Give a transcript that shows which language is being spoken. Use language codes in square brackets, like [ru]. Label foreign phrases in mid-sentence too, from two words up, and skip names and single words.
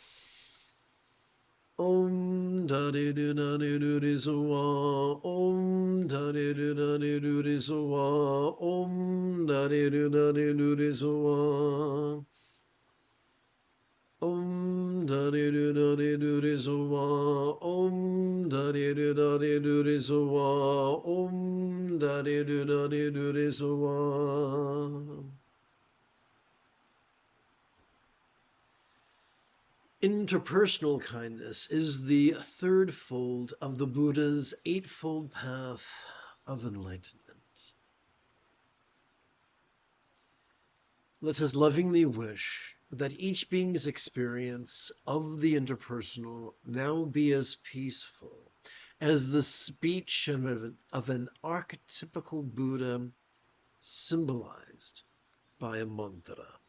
[en] Om da de do da de do de suwa, Om da de do da de do de suwa, Om da de do da de do de suwa, Om da de do da de do de suwa, Om da de do da de do de suwa, Om da de do da de do de suwa. Interpersonal kindness is the third fold of the Buddha's eightfold path of enlightenment. Let us lovingly wish that each being's experience of the interpersonal now be as peaceful as the speech of an archetypical Buddha symbolized by a mantra.